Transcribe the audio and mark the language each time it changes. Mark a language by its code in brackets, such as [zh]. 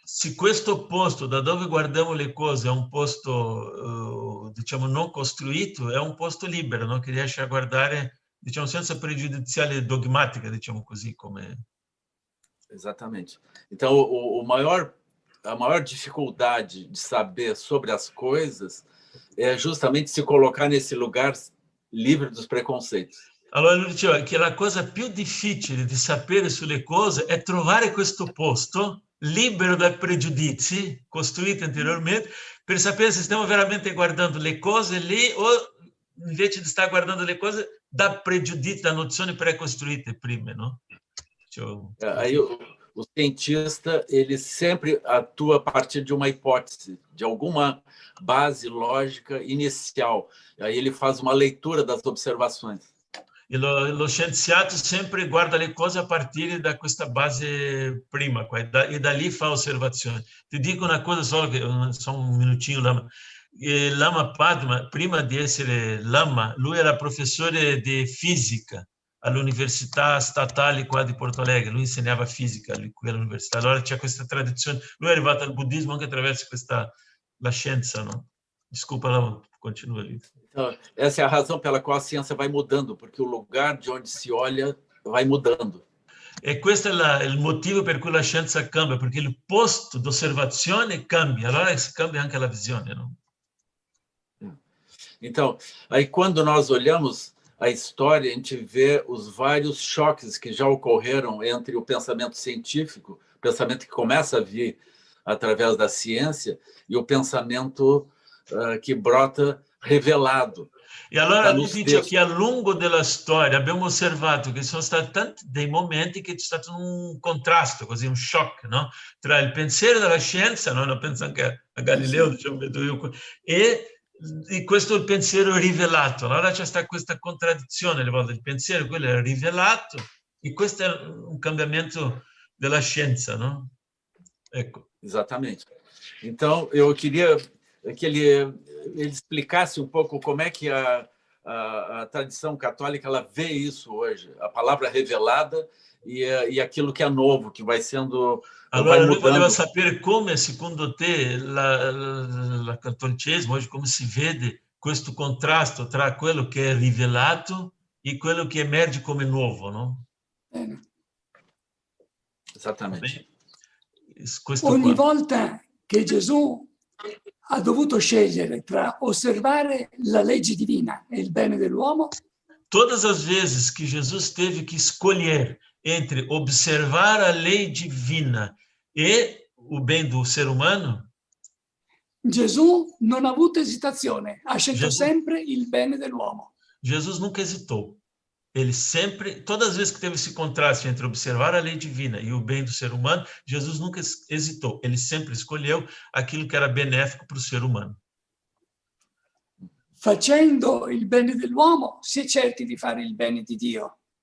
[it] Se questo posto da dove guardiamo le cose è un posto, diciamo, non costruito, è un posto libero, no? Che riesce a guardare, diciamo, senza pregiudiziale dogmatica, diciamo così, come... [pt] Exatamente. Então, a maior dificuldade de saber sobre as coisas é justamente se colocar nesse lugar livre dos preconceitos. [it] Allora lui diceva che la cosa più difficile di sapere sulle cose è trovare questo posto libero da pregiudizi costruiti anteriormente per sapere se stiamo veramente guardando le cose lì o invece di stare guardando le cose da pregiudizi, da nozioni precostruite prima, no? [pt] Aí o cientista ele sempre atua a partir de uma hipótese, de alguma base lógica inicial. Aí ele faz uma leitura das observações. [it] E lo scienziato sempre guarda le cose a partire da questa base prima e da lì fa osservazioni. Ti dico una cosa solo, solo un minutinho, Lama. Lama Padma, prima di essere Lama, lui era professore di fisica all'Università Statale qua di Porto Alegre. Lui insegnava fisica qui all'università. Allora c'è questa tradizione. Lui è arrivato al buddismo anche attraverso la scienza, no? [pt] Desculpa, Lama, continua ali. Então, essa é a razão pela qual a ciência vai mudando, porque o lugar de onde se olha vai mudando. [it] E questo è il motivo per cui la scienza cambia, perché il posto d'osservazione cambia, allora cambia anche la visione, no? [pt] Então, aí quando nós olhamos a história, a gente vê os vários choques que já ocorreram entre o pensamento científico, o pensamento que começa a vir através da ciência, e o pensamento que brota revelado. [it] E allora mi dice che a lungo della storia abbiamo osservato che ci sono stati tanti dei momenti che c'è stato un contrasto, così un shock, no? Tra il pensiero della scienza, no? Lo penso anche a Galileo, diciamo, vedo io, e questo è il pensiero rivelato. Allora c'è stata questa contraddizione, alle volte il pensiero, quello è rivelato, e questo è un cambiamento della scienza, no? Ecco. [pt] Exatamente. Então, eu queria que ele explicasse um pouco como é que a tradição católica ela vê isso hoje, a palavra revelada e aquilo que é novo, que vai sendo... [it] Allora lui voleva sapere come, secondo te, il cattolicesimo oggi, come si vede questo contrasto tra quello che è rivelato e quello che emerge come nuovo, no? Esattamente. Ogni volta che Gesù ha dovuto scegliere tra osservare la legge divina e il bene dell'uomo, [pt] todas as vezes que Jesus teve que escolher entre observar a lei divina e o bem do ser umano, [it] Gesù non ha avuto esitazione, ha scelto sempre il bene dell'uomo. [pt] Jesus nunca hesitou. Ele sempre, todas as vezes que teve esse contraste entre observar a lei divina e o bem do ser humano, Jesus nunca hesitou. Ele sempre escolheu aquilo que era benéfico para o ser humano. [it] Facendo il bene dell'uomo, si è certi di fare il bene di Dio.